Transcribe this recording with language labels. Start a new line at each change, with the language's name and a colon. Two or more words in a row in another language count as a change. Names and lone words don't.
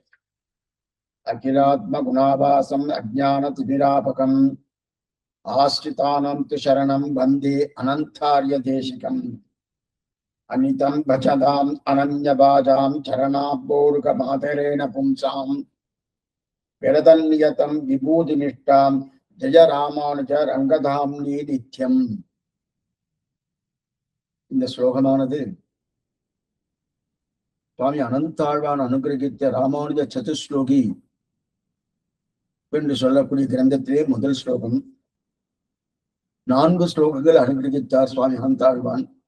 Sanskrit: अखिलात्मगुणाभासम् अज्ञानतिमिरापकम् आश्रितानां तु शरणं वन्दे अनन्तार्यदेशिकम् अनितं भजताम् अनन्यभाजां चरणाम्बोरुकमादरेण पुंसां विरदन्नियतं विभूतिनिष्ठां जय रामानुज रङ्गधाम्नि नित्यम्.
Tamil: இந்த ஸ்லோகமானது சுவாமி அனந்தாழ்வான் அனுகிரகித்த ராமானுஜ சதுஸ்லோகி என்று சொல்லக்கூடிய கிரந்தத்திலே முதல் ஸ்லோகம். 4 ஸ்லோகங்கள் அனுகிரகித்தார் சுவாமி அனந்தாழ்வான்.